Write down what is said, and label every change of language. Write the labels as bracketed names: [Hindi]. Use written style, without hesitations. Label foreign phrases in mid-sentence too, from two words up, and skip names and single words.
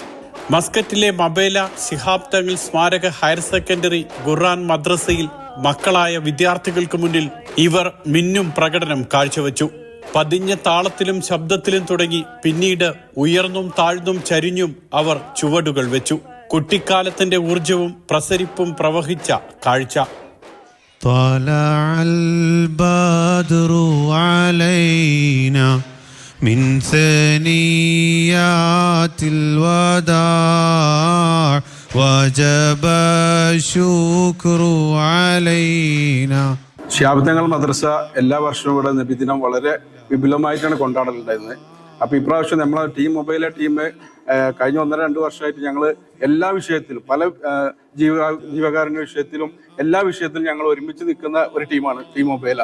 [Malayalam] മസ്കറ്റിലെ മബേല ശിഹാബ് തങ്ങൾ സ്മാരക ഹയർ സെക്കൻഡറി ഖുർആൻ മദ്രസയിൽ മക്കളായ വിദ്യാർത്ഥികൾക്ക് മുന്നിൽ ഇവർ മിന്നും പ്രകടനം കാഴ്ചവെച്ചു. പതിഞ്ഞ താളത്തിലും ശബ്ദത്തിലും തുടങ്ങി പിന്നീട് ഉയർന്നും താഴ്ന്നും ചരിഞ്ഞും അവർ ചുവടുകൾ വെച്ചു. കുട്ടിക്കാലത്തിന്റെ ഊർജവും പ്രസരിപ്പും പ്രവഹിച്ച കാഴ്ച. [Arabic] من ثنيات الوداع وجب الشكر علينا. [Malayalam] ശിഹാബ് തങ്ങൾ മദ്രസ എല്ലാ വർഷവും ഇവിടെ നബിദിനം വളരെ വിപുലമായിട്ടാണ് കൊണ്ടാടലുണ്ടായിരുന്നത്. അപ്പോൾ ഇപ്രാവശ്യം നമ്മളെ ടീം മൊബൈലെ ടീം കഴിഞ്ഞ 1-2 വർഷമായിട്ട് ഞങ്ങൾ എല്ലാ വിഷയത്തിലും പല ജീവകാരുണ്യ വിഷയത്തിലും എല്ലാ വിഷയത്തിലും ഞങ്ങൾ ഒരുമിച്ച് നിൽക്കുന്ന ഒരു ടീമാണ് ടീം മൊബൈല.